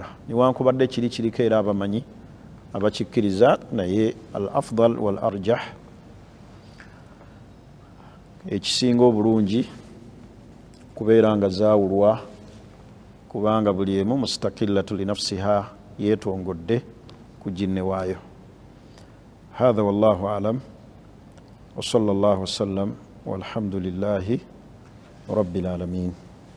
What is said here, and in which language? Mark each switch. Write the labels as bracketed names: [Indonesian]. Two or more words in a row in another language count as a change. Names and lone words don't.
[Ganda] Newankubadde kiriko era abamanyi abakikkiriza, naye [Arabic] الأفضل والأرجح, [Ganda] ekisinga obulungi kubeera nga zaawulwa, kubanga buli emu [Arabic] مستقلة لنفسها, [Ganda] yeetongodde ku ginne waayo. [Arabic] هذا والله أعلم وصلى الله وسلم والحمد لله رب العالمين.